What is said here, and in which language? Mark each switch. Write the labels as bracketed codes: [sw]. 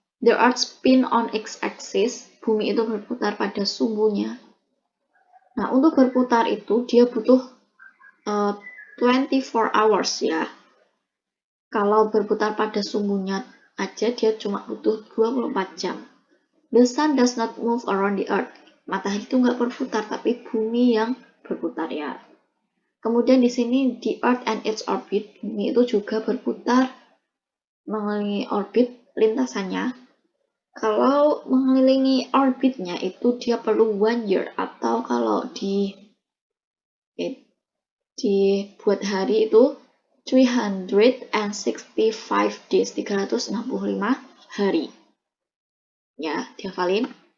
[en] The earth spin on its axis. [id] Bumi itu berputar pada sumbunya. Nah, untuk berputar itu dia butuh [en] 24 hours [id] ya. Kalau berputar pada sumbunya aja dia cuma butuh 24 jam. [en] The sun does not move around the earth. [id] Matahari itu nggak berputar, tapi bumi yang berputar ya. Kemudian di sini [en] the earth and its orbit, [id] bumi itu juga berputar mengelilingi orbit lintasannya. Kalau mengelilingi orbitnya itu dia perlu [en] 1 year, [id] atau kalau dibuat hari itu [en] 365 days, [id] 365 hari. Ya, dihafalin.